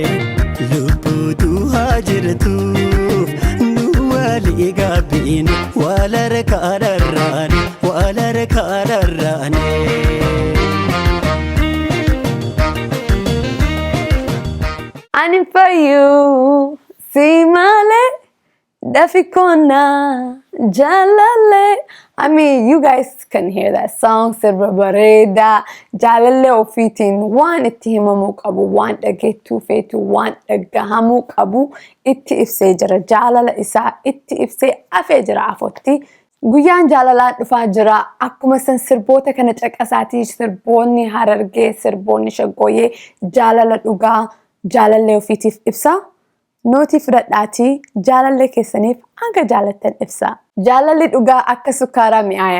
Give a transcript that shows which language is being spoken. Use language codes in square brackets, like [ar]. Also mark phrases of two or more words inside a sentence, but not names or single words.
[om] Lubbuutu haa jirtuuf nu walii gaabbiin walara kaadharraane walara kaadharraane. Ani fayyuu si malee dafi koonaa jaalale. [en] I mean, you guys can hear that song. [om] Sirba bareeda jaalale ofiitiin waan itti himamuu qabu, waan dhageettuu feetu, waan dhagahamuu qabu itti ibsee jira. Jaalala isaa itti ibsee afee jira afotti. Guyyaan jaalalaa dhufaa jira. Akkuma san sirboota kana caqasaatii sirboonni Harargee, sirboonni Shaggooyyee jaalala dhugaa jaalale ofiitiif ibsa. Nootii fudhadhaatii jaalallee keessaniif hanga jaalattan ibsa. Jaalalli dhugaa akka sukkaaraa mi'aaya.